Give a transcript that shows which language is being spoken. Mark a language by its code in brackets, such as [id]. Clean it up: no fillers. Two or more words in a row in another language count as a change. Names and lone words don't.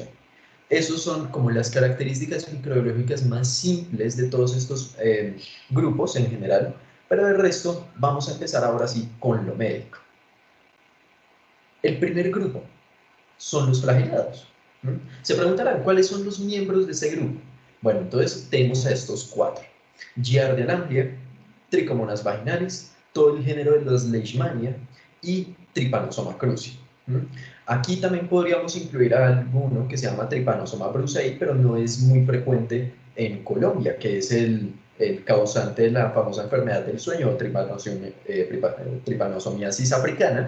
[es] Esos son como las características microbiológicas más simples de todos estos grupos en general, pero del resto vamos a empezar ahora sí con lo médico. El primer grupo son los flagelados. Se preguntarán cuáles son los miembros de ese grupo. Bueno, entonces tenemos a estos cuatro. Giardia lamblia, Trichomonas vaginalis, todo el género de los Leishmania y Trypanosoma cruzi. Aquí también podríamos incluir a alguno que se llama Trypanosoma brucei, pero no es muy frecuente en Colombia, que es el causante de la famosa enfermedad del sueño, tripanosomiasis africana.